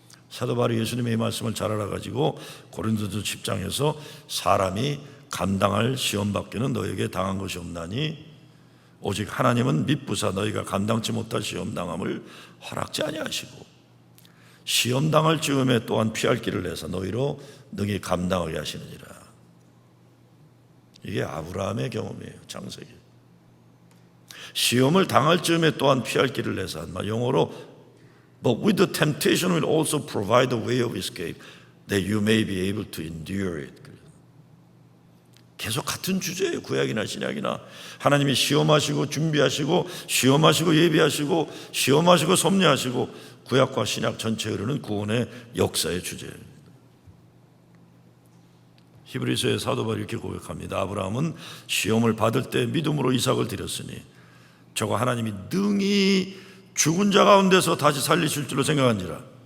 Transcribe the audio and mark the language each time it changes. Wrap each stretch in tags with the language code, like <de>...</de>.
<ko>사도 바울이 예수님의 이 말씀을 잘 알아가지고 고린도서 10장에서 사람이 감당할 시험밖에는 너에게 당한 것이 없나니 오직 하나님은 미쁘사 너희가 감당치 못할 시험당함을 허락지 아니하시고 시험당할 즈음에 또한 피할 길을 내서 너희로 능히 감당하게 하시느니라. 이게 아브라함의 경험이에요. 창세기. 시험을 당할 즈음에 또한 피할 길을 내서 영어로</ko> <en>But with the temptation will also provide a way of escape that you may be able to endure it.</en> <ko>계속 같은 주제예요. 구약이나 신약이나 하나님이 시험하시고 준비하시고 시험하시고 예비하시고 시험하시고 섭리하시고 구약과 신약 전체에 흐르는 구원의 역사의 주제입니다. 히브리서의 사도 바울이 이렇게 고백합니다. 아브라함은 시험을 받을 때 믿음으로 이삭을 드렸으니 저가 하나님이 능히 죽은 자 가운데서 다시 살리실 줄로 생각한지라.</ko>